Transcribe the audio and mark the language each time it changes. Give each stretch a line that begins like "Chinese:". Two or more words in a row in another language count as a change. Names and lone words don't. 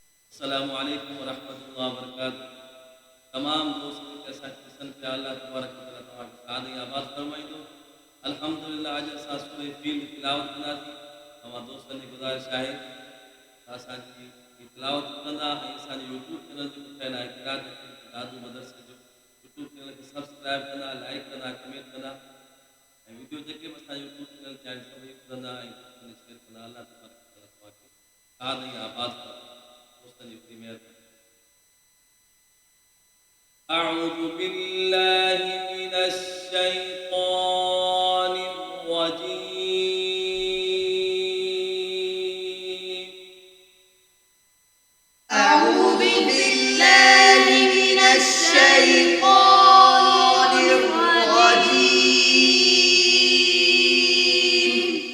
Arabic: السلام عليكم ورحمة الله وبركاته.
Hindi: तमाम दोस्तों के साथ किसन पे
Arabic: الله تبارك وتعالى
Sindhi: तव्हां खे साद ऐं आबाद फरमाईंदो। अल्हम्दुलिल्लाह अॼु असां सूरह फील जी तिलावत कंदासीं। तव्हां दोस्तनि जी गुज़ारिश आहे त असांजी तिलावत कंदा ऐं असांजे
English: YouTube channel
Sindhi: जेको ठहियलु आहे क़िरात दादू मदरसे जो
English: YouTube channel
Sindhi: खे सब्सक्राइब कंदा, लाइक कंदा, कमेंट कंदा ऐं वीडियो जेके बि असांजे
English: YouTube channel
Sindhi: ते आहिनि सभई ॿुधंदा ऐं शेयर कंदा।
Arabic: الله تبارك وتعالى
Sindhi: तव्हां खे साद ऐं आबाद फरमाए। दोस्तनि जी महिरबानी।
Arabic: أعوذ بالله من الشيطان الرجيم. أعوذ بالله من الشيطان الرجيم.